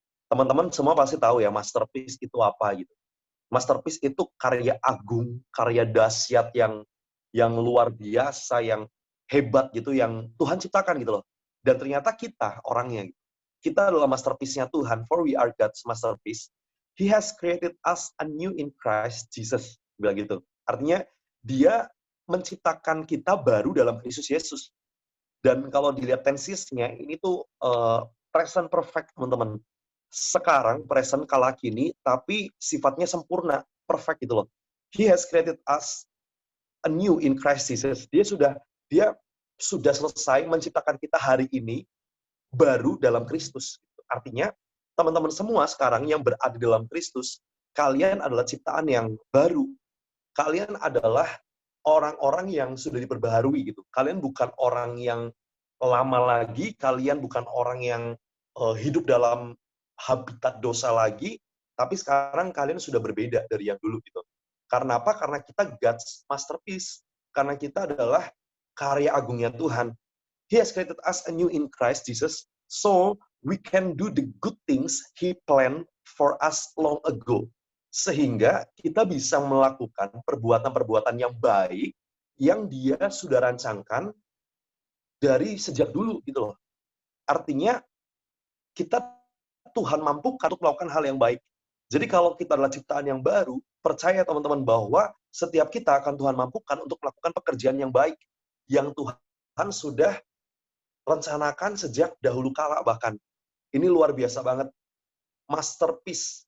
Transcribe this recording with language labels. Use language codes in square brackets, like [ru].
[id] Teman-teman semua pasti tahu ya, masterpiece itu apa gitu. Masterpiece itu karya agung, karya dahsyat yang luar biasa, yang hebat gitu, yang Tuhan ciptakan gitu loh. Dan ternyata kita orangnya, kita adalah masterpiece-nya Tuhan. [en] For we are God's masterpiece. He has created us anew in Christ Jesus. [id] Bilang gitu. Artinya dia menciptakan kita baru dalam Kristus Yesus. Dan kalau dilihat tensisnya, ini tuh present perfect, teman-teman. Sekarang, present, kala kini, tapi sifatnya sempurna, perfect gitu loh. [en] He has created us anew in Christ Jesus. [id] Dia sudah selesai menciptakan kita hari ini baru dalam Kristus. Artinya, teman-teman semua sekarang yang berada dalam Kristus, kalian adalah ciptaan yang baru. Kalian adalah orang-orang yang sudah diperbaharui gitu. Kalian bukan orang yang lama lagi, kalian bukan orang yang hidup dalam habitat dosa lagi, tapi sekarang kalian sudah berbeda dari yang dulu gitu. Karena apa? Karena kita [en] God's masterpiece. [id] Karena kita adalah karya agungnya Tuhan. [en] He has created us anew in Christ Jesus, so we can do the good things He planned for us long ago. [id] Sehingga kita bisa melakukan perbuatan-perbuatan yang baik yang Dia sudah rancangkan dari sejak dulu gitu loh. Artinya kita Tuhan mampukan untuk melakukan hal yang baik. Jadi kalau kita adalah ciptaan yang baru, percaya teman-teman bahwa setiap kita akan Tuhan mampukan untuk melakukan pekerjaan yang baik yang Tuhan sudah rencanakan sejak dahulu kala bahkan. Ini luar biasa banget. Masterpiece.